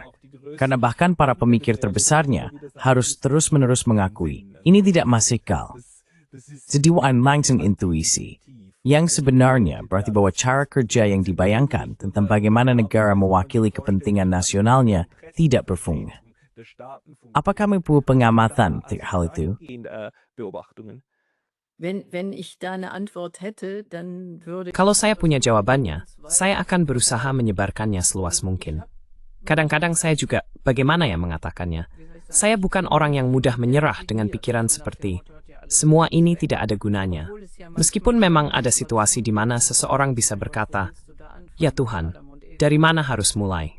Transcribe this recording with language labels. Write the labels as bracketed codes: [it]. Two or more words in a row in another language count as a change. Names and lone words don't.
[id] Karena bahkan para pemikir terbesarnya harus terus-menerus mengakui, ini tidak masuk akal. Jadi langsung intuisi. Yang sebenarnya berarti bahwa cara kerja yang dibayangkan tentang bagaimana negara mewakili kepentingan nasionalnya tidak berfungsi. Apa kamu punya pengamatan untuk hal itu? [de] Wenn ich da eine Antwort hätte, dann würde [id] Kalau saya punya jawabannya, saya akan berusaha menyebarkannya seluas mungkin. Kadang-kadang saya juga, bagaimana ya mengatakannya? Saya bukan orang yang mudah menyerah dengan pikiran seperti, semua ini tidak ada gunanya. Meskipun memang ada situasi di mana seseorang bisa berkata, ya Tuhan, dari mana harus mulai?